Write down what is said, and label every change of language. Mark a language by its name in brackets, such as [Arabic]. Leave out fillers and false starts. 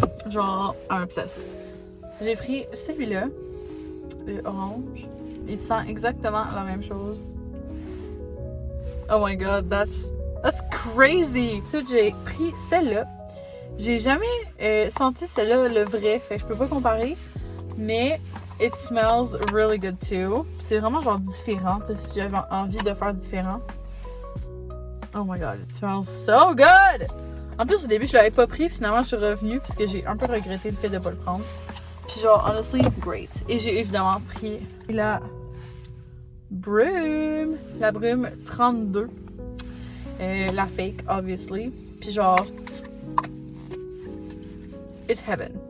[French] Genre, [English] I'm obsessed. [French] J'ai pris celui-là, le orange. Il sent exactement la même chose. [English] Oh my god, that's crazy! [French] So, j'ai pris celle-là. J'ai jamais senti celle-là, le vrai, fait que je peux pas comparer. [English] Mais it smells really good too. [French] C'est vraiment genre différent, si j'avais envie de faire différent. [English] Oh my god, it smells so good! [French] En plus, au début, je l'avais pas pris. Finalement, je suis revenue parce que j'ai un peu regretté le fait de pas le prendre. Puis genre, [English] honestly, great. [French] Et j'ai évidemment pris la brume. La brume 32. La fake, obviously. Puis genre, [English] it's heaven.